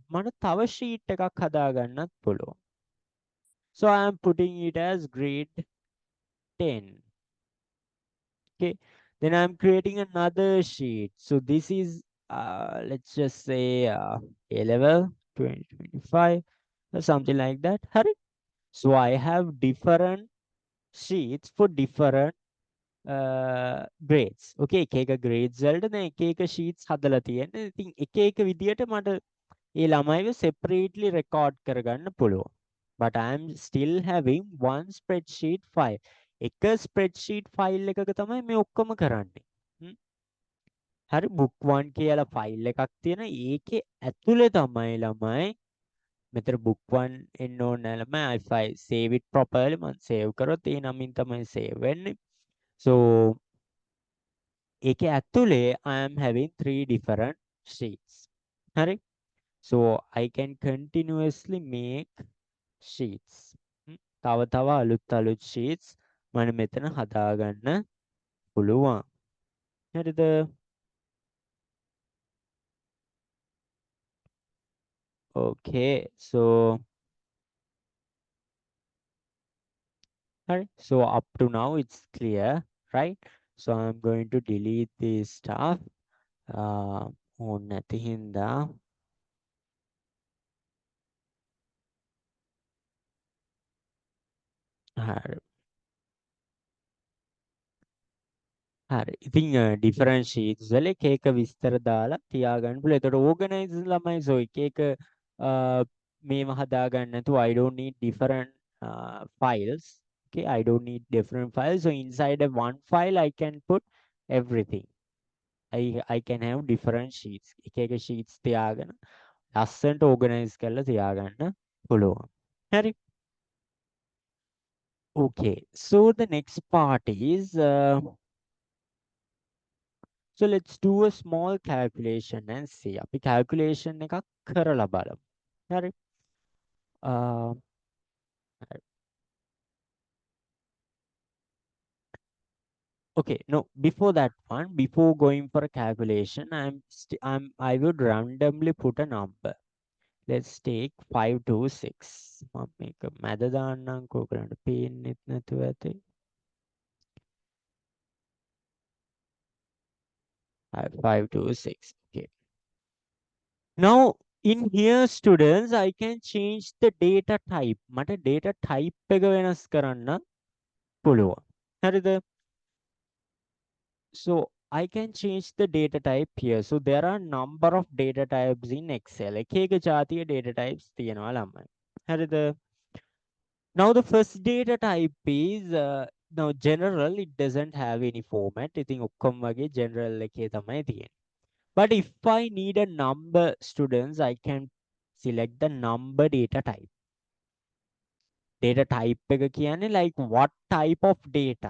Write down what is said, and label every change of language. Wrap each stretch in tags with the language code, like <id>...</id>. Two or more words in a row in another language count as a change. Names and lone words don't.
<si>මට තව sheet එකක් හදාගන්නත් පුළුවන්.</si> <en>So I am putting it as grade 10. Okay. Then I'm creating another sheet. So this is let's just say A level 2025 or something like that. Hurry. So I have different sheets for different grades.</en> <si>Okay, එක එක grades වලට දැන් එක එක sheets හදලා තියෙන්නේ. ඉතින් එක එක විදියට මට ඒ ළමයිව separately record කරගන්න පුළුවන්.</si> <en>But I am still having one spreadsheet file.</en> <si>එක</si> <en>spreadsheet file</en> <si>එකක තමයි මේ ඔක්කොම කරන්නේ. හරි book 1 කියලා file එකක් තියෙන. ඒකේ ඇතුලේ තමයි ළමයි මෙතන book 1 එන්න ඕනේ නැහැ ළමයි.</si> <en>if I save it properly</en> <si>මම save කරොත් ඒ නමින් තමයි save වෙන්නේ.</si> <en>so</en> <si>ඒකේ ඇතුලේ</si> <en>I am having three different sheets. හරි. so I can continuously make sheets.</en> <si>තව තව අලුත් sheets මම මෙතන හදාගන්න පුළුවන්. හරිද?</si> <en>okay. so Alright, so up to now it's clear, right? So I'm going to delete this stuff.</en> <si>ඕන නැති හින්දා හරි හරි ඉතින්</si> <en>different sheets</en> <si>වල එක එක විස්තර දාලා තියාගන්න පුළුවන්. එතකොට organize ළමයි so එක එක මේව හදාගන්න නැතුව</si> <en>I don't need different files. Okay, I don't need different files. So inside of one file I can put everything. I can have different sheets.</en> <si>එක එක sheets තියාගෙන ලස්සන්ට ඕගනයිස් කරලා තියාගන්න පුළුවන්. හරි.</si> <en>Okay, so the next part is so let's do a small calculation and see.</en> <si>අපි calculation එකක් කරලා බලමු. හරි. හරි.</si> <en>Okay, no, before that one, before going for a calculation, I would randomly put a number. Let's take 526.</en> <si>මම මේක මැද දාන්නම්කෝ කරන්න පේන්නෙත් නැතුව ඇති. 526.</si> <en>Okay. Now, in here, students, I can change the data type.</en> <si>මට</si> <en>data type</en> <si>එක වෙනස් කරන්න පුළුවන්. හරිද?</si> <en>So, I can change the data type here. So, there are number of data types in Excel.</en> <si>එක එක ජාතිය</si> <en>data types</en> <si>තියෙනවා ළමයි. හරිද?</si> <en>Now, the first data type is now general. It doesn't have any format.</en> <si>ඉතින් ඔක්කොම වගේ general එකේ තමයි තියෙන්නේ.</si> <en>But if I need a number, students, I can select the number data type. Data type</en> <si>එක කියන්නේ</si> <en>like what type of data.</en>